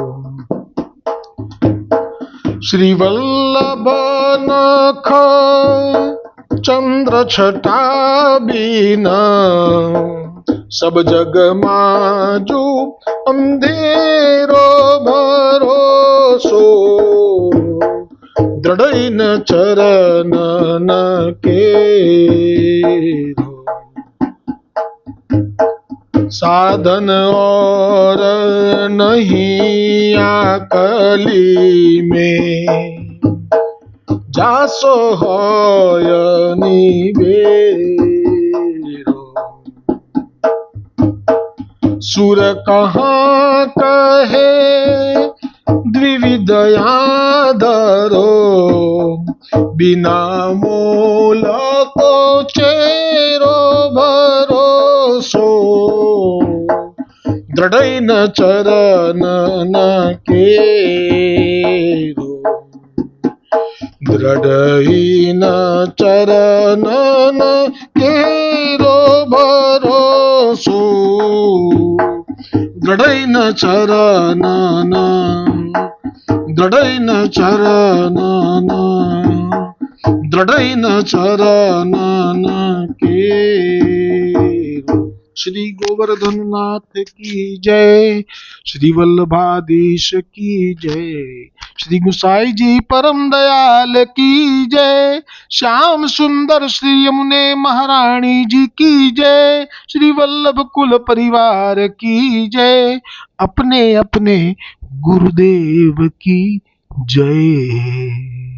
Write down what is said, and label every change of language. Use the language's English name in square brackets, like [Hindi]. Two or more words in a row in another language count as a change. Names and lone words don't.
[Braj] श्री वल्लभ नख चंद्र छटा बीना, सब जगमां जो अंधेरो भरोसो, द्रढ चरनन केरो. साधन और नहीं आकली में, जासो होय निबेरो. सुर कहाँ कहे द्विविधया धरो, बिना मोल को चेरो भरोसो, द्रढ चरनन केरो. द्रढ चरनन केरो भरोसो, द्रढ चरनन, द्रढ चरनन, द्रढ चरनन केरो. [Hindi] श्री गोवर्धन नाथ की जय, श्री वल्लभाधीश की जय, श्री गुसाई जी परम दयाल की जय, श्याम सुंदर श्री यमुने महारानी जी की जय, श्री वल्लभ कुल परिवार की जय, अपने अपने गुरुदेव की जय.